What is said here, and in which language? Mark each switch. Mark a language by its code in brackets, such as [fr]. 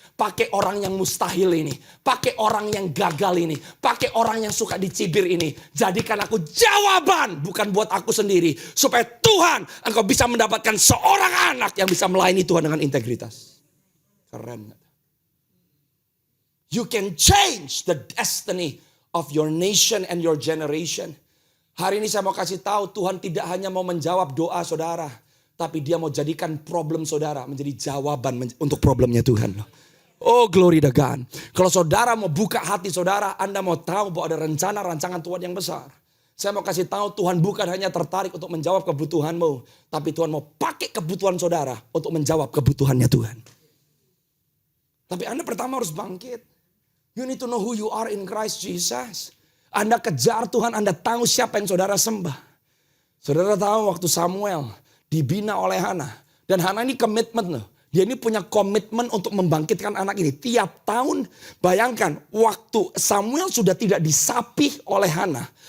[id] Pakai orang yang mustahil ini. Pakai orang yang gagal ini. Pakai orang yang suka dicibir ini. Jadikan aku jawaban, bukan buat aku sendiri. Supaya Tuhan, engkau bisa mendapatkan seorang anak yang bisa melayani Tuhan dengan integritas. Keren gak? [en] You can change the destiny of your nation and your generation. [id] Hari ini saya mau kasih tahu, Tuhan tidak hanya mau menjawab doa saudara. Tapi dia mau jadikan problem saudara menjadi jawaban untuk problemnya Tuhan. [en] Oh glory to God. [id] Kalau saudara mau buka hati saudara, Anda mau tahu bahwa ada rencana rancangan Tuhan yang besar. Saya mau kasih tahu Tuhan bukan hanya tertarik untuk menjawab kebutuhanmu. Tapi Tuhan mau pakai kebutuhan saudara untuk menjawab kebutuhannya Tuhan. Tapi Anda pertama harus bangkit. [en] You need to know who you are in Christ Jesus. [id] Anda kejar Tuhan, Anda tahu siapa yang saudara sembah. Saudara tahu waktu Samuel dibina oleh Hana. Dan Hana ini komitmen loh. Dia ini punya komitmen untuk membangkitkan anak ini. Tiap tahun, bayangkan waktu Samuel sudah tidak disapih oleh Hana.